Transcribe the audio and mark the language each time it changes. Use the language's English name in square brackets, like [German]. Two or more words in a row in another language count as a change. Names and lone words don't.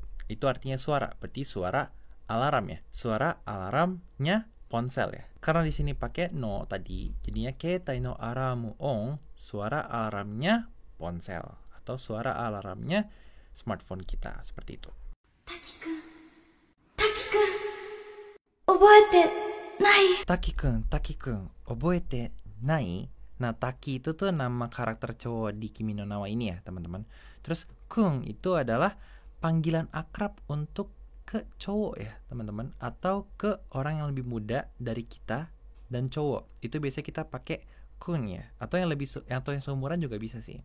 [Indonesian] Itu artinya suara, berarti suara alarm ya. Suara alarmnya ponsel ya. Karena di sini pakai no tadi, jadinya [Japanese] 携帯のアラーム音, [Indonesian] suara alarmnya ponsel atau suara alarmnya smartphone kita, seperti itu. [Japanese] タキくん、覚えてない? [Indonesian] Nah, Taki itu tuh nama karakter cowok di Kimi no Na wa ini ya, teman-teman. Terus kun itu adalah panggilan akrab untuk ke cowok ya, teman-teman, atau ke orang yang lebih muda dari kita dan cowok. Itu biasanya kita pakai kun ya, atau yang lebih atau yang seumuran juga bisa sih.